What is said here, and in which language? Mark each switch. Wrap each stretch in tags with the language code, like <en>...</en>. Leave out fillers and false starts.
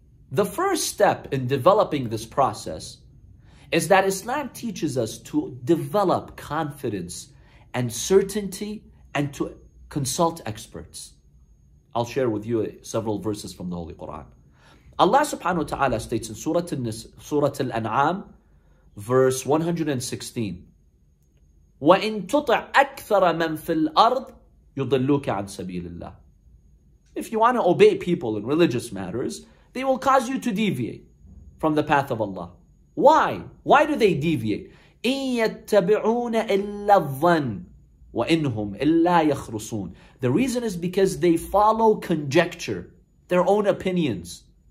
<en>The first step in developing this process is that Islam teaches us to develop confidence and certainty and to consult experts. I'll share with you several verses from the Holy Quran. Allah subhanahu wa ta'ala states in Surah Al-An'am, verse 116,</en> <ar>وَإِن تُطِعْ أَكْثَرَ مَنْ فِي الْأَرْضِ يُضِلُّكَ عَنْ سَبِيلِ اللَّهِ.</ar> <en>If you want to obey people in religious matters, they will cause you to deviate from the path of Allah. Why? Why do they deviate?</en> <ar>إِن يَتَّبِعُونَ إِلَّا الظَّنَّ وَإِنْهُمْ إِلَّا يَخْرُصُونَ.</ar> <en>The reason is because they follow conjecture, their own opinions.</en>